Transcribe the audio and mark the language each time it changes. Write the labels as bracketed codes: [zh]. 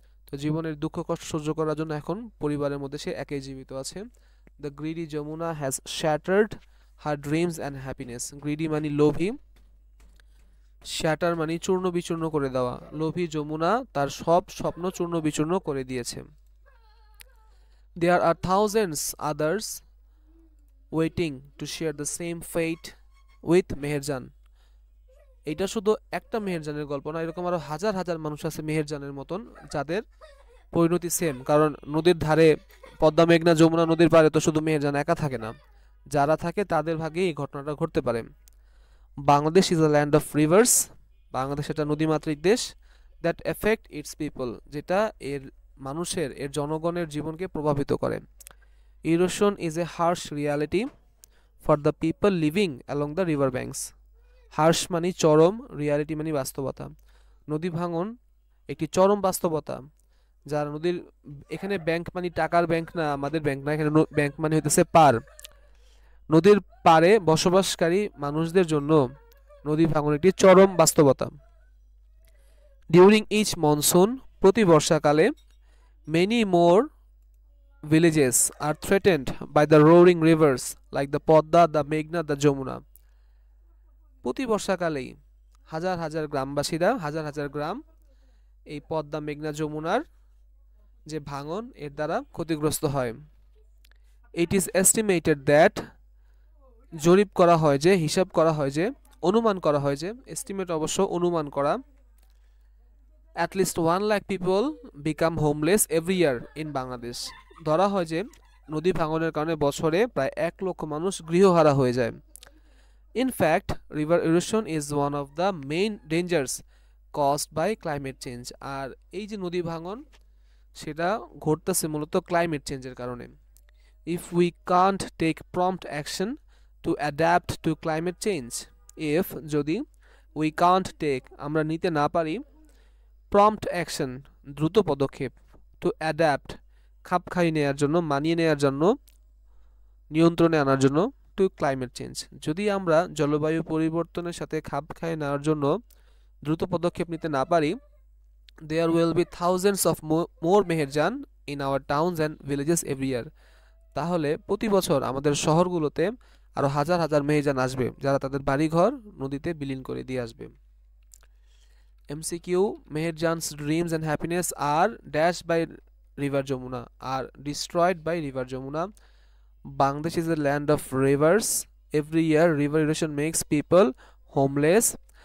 [bn] তো জীবনের দুঃখ কষ্ট সহ্য করার জন্য এখন পরিবারের মধ্যে সে একাই জীবিত আছে। [en] The greedy Jamuna has shattered her dreams and happiness. [bn] Greedy মানে লোভী, শ্যাটার মানে চূর্ণ বিচূর্ণ করে দেওয়া। লোভী যমুনা তার সব স্বপ্ন চূর্ণ বিচূর্ণ করে দিয়েছে। [en] There are thousands others waiting to share the same fate with Meherjan. [bn] এটা শুধু একটা মেহেরজানের গল্প না, এরকম আরো হাজার হাজার মানুষ আছে মেহেরজানের মতন, যাদের পরিণতি সেম, কারণ নদীর ধারে পদ্মা মেঘনা যমুনা নদীর পাড়ে তো শুধু মেহেরজান একা থাকে না, যারা থাকে তাদের ভাগেই এই ঘটনাটা ঘটতে পারে। [en] Bangladesh is a land of rivers, [bn] Bangladesh একটা নদীমাতৃক দেশ। [en] that affect its people, [bn] যেটা এর মানুষের, এর জনগণের জীবনকে প্রভাবিত করে। [en] Erosion is a harsh reality for the people living along the river banks. [bn] Harsh মানে চরম, রিয়ালিটি মানে বাস্তবতা। নদী ভাঙন একটি চরম বাস্তবতা, যারা নদীর, এখানে ব্যাংক মানে টাকার ব্যাংক না, আমাদের ব্যাংক না, এখানে ব্যাংক মানে হইতেছে পার। নদীর পাড়ে বসবাসকারী মানুষদের জন্য নদী ভাঙন একটি চরম বাস্তবতা। [en] during each monsoon, [bn] প্রতি বর্ষাকালে, [en] Many more villages are threatened by the roaring rivers like the Podda, the Meghna, the Jamuna. [bn] প্রতি বর্ষাকালেই হাজার হাজার গ্রামবাসীরা, হাজার হাজার গ্রাম এই পদ্মা মেঘনা যমুনার যে ভাঙন এর দ্বারা ক্ষতিগ্রস্ত হয়। [en] it is estimated that, [bn] জরিপ করা হয় যে, হিসাব করা হয় যে, অনুমান করা হয় যে, এস্টিমেট অবশ্য অনুমান করা, [en] at least 1 lakh people become homeless every year in [bn] Bangladesh. ধরা হয় যে নদী ভাঙনের কারণে বছরে প্রায় 1 লক্ষ মানুষ গৃহহারা হয়ে যায়। [en] In fact, river erosion is one of the main dangers caused by climate change. [bn] আর এই যে নদী ভাঙন সেটা ঘটতেছে মূলত ক্লাইমেট চেঞ্জের কারণে। [en] If we can't take prompt action to adapt to climate change, if [bn] যদি [en] we can't take [bn] আমরা নিতে না পারি, [en] prompt action [bn] দ্রুত পদক্ষেপ, [en] to adapt [bn] খাপ খাইয়ে নেওয়ার জন্য, [en] মানিয়ে নেওয়ার জন্য, [bn] নিয়ন্ত্রণে আনার জন্য, [en] to climate change [bn] যদি আমরা জলবায়ু পরিবর্তনের সাথে খাপ খাইয়ে নেওয়ার জন্য দ্রুত পদক্ষেপ নিতে না পারি, [en] there will be thousands of more Meherjan in our towns and villages every year, [bn] তাহলে প্রতি বছর আমাদের শহরগুলোতে আরো হাজার হাজার মেহেরজান আসবে, যারা তাদের বাড়িঘর নদীতে বিলীন করে দিয়ে আসবে। [en] MCQ, Meherjan's dreams and happiness are dashed by river Jamuna, are destroyed by river Jamuna. Bangladesh is a land of rivers. Every year river erosion makes people homeless.